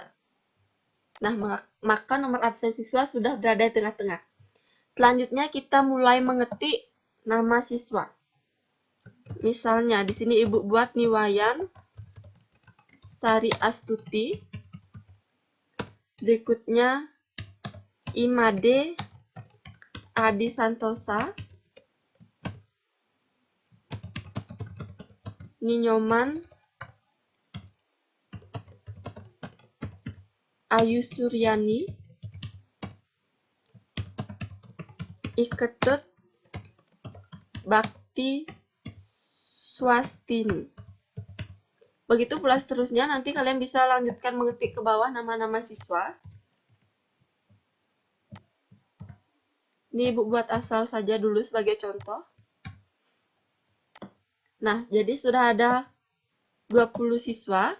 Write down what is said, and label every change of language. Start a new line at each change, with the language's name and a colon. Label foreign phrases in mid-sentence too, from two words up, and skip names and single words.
Indonesian: Nah, maka nomor absen siswa sudah berada di tengah-tengah. Selanjutnya kita mulai mengetik nama siswa. Misalnya di sini Ibu buat Niwayan Sari Astuti. Berikutnya Imade Adi Santosa. Ninyoman Ayu Suryani. Iketut Bakti Swastini. Begitu pula seterusnya, nanti kalian bisa lanjutkan mengetik ke bawah nama-nama siswa. Ini Ibu buat asal saja dulu sebagai contoh. Nah, jadi sudah ada 20 siswa.